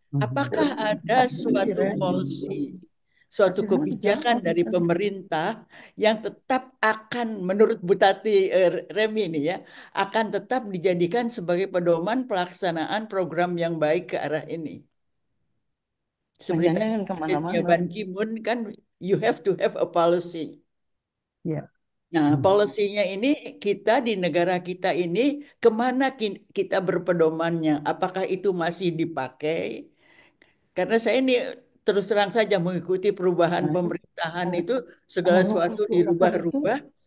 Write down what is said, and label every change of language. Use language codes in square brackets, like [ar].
[id] Apakah ada suatu policy, suatu kebijakan dari pemerintah yang tetap akan, menurut Bu Tati Remi ini ya, akan tetap dijadikan sebagai pedoman pelaksanaan program yang baik ke arah ini? Seperti [en] Ban Ki-moon [id] kan, [en] you have to have a policy. [id] Ya. Nah, polisinya ini kita di negara kita ini kemana kita berpedomannya? Apakah itu masih dipakai? Karena saya ini terus terang saja mengikuti perubahan pemerintahan itu segala sesuatu dirubah-rubah.